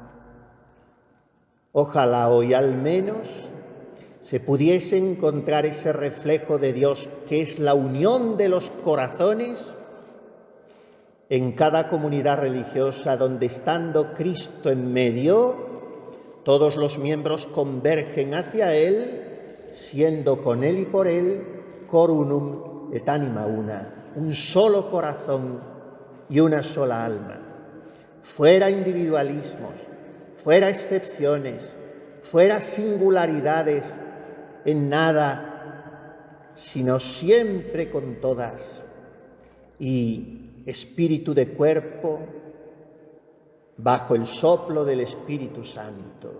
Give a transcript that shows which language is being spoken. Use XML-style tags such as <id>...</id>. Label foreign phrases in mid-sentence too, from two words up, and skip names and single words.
<es>Ojalá hoy al menos se pudiese encontrar ese reflejo de Dios que es la unión de los corazones en cada comunidad religiosa donde, estando Cristo en medio, todos los miembros convergen hacia Él, siendo con Él y por Él</es> <la>cor unum et anima una,</la> <es>un solo corazón y una sola alma. Fuera individualismos, fuera excepciones, fuera singularidades en nada, sino siempre con todas, y espíritu de cuerpo bajo el soplo del Espíritu Santo.</es>